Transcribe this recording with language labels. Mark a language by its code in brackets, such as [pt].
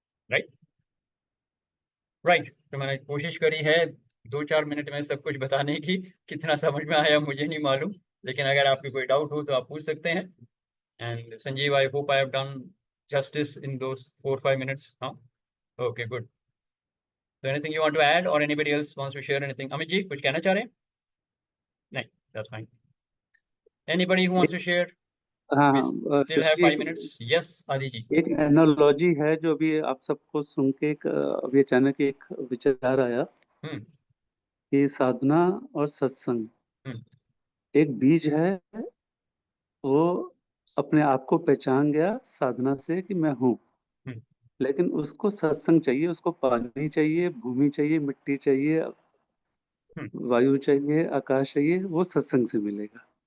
[hi] Right right. तो मैंने कोशिश करी है 2-4 मिनट में सब कुछ बताने की। कितना समझ में आया मुझे नहीं मालूम, लेकिन अगर आपकी कोई डाउट हो तो आप पूछ सकते हैं। [en] And Sanjeev, I hope I have done justice in those 4-5 minutes. Huh? Okay, good. So anything you want to add or anybody else wants to share anything? [hi] Amit ji, कुछ कहना चाह रहे हैं? [en] नहीं, that's fine. Anybody who wants to share? [hi] हाँ [en] We still have 5 Shashi, minutes. Yes, Adi ji. [hi] एक analogy है जो अभी आप सबको सुन के अभी अचानक एक विचार आया कि साधना और सत्संग एक बीज है। वो अपने आप को पहचान गया साधना से कि मैं हूँ, लेकिन उसको सत्संग चाहिए, उसको पानी चाहिए, भूमि चाहिए, मिट्टी चाहिए, वायु चाहिए, आकाश चाहिए, वो सत्संग से मिलेगा।